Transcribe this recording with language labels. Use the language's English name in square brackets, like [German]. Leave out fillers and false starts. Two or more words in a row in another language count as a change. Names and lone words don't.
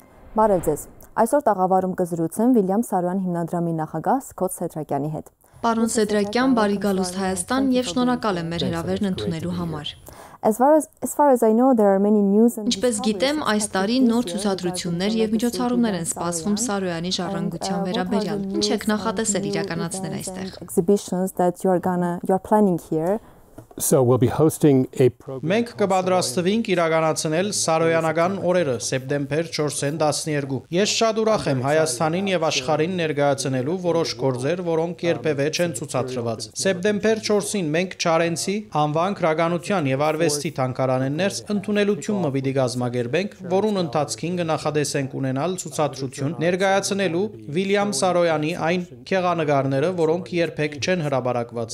[Armenian] Բարև ձեզ։ Այսօր տաղավարում կզրուցեմ Վիլյամ Սարոյան հիմնադրամի նախագահ Սքոթ Սեդրակյանի հետ։ Պարոն Սեդրակյան, բարի գալուստ Հայաստան եւ շնորհակալ եմ մեր հրավերն ընդունելու համար։ [English] As far as I know, there are many news and [Armenian] Ինչպես գիտեմ, այս տարի նոր ցուցադրություններ եւ միջոցառումներ են սպասվում Սարոյանի ժառանգության վերաբերյալ։ Ինչ եք նախատեսել իրականացնել այստեղ։ [English] exhibitions that you're planning here. So we'll be hosting a program. [Armenian] Մենք կպատրաստվենք իրականացնել Սարոյանական օրերը սեպտեմբեր 4-ին 12։ Ես շատ ուրախ եմ Հայաստանին եւ աշխարհին ներկայացնելու որոշ գործեր, որոնք երբևէ չեն ցուցադրված։ Սեպտեմբեր 4-ին մենք Չարենցի անվան քրագանության եւ արվեստի թանգարանեն ներս ընդունելությունը պիտի կազմակերպենք, որուն ընթացքին կնախադեսենք ունենալ ցուցադրություն ներկայացնելու Վիլյամ Սարոյանի այն քեղանկարները, որոնք երբեք չեն հրապարակված։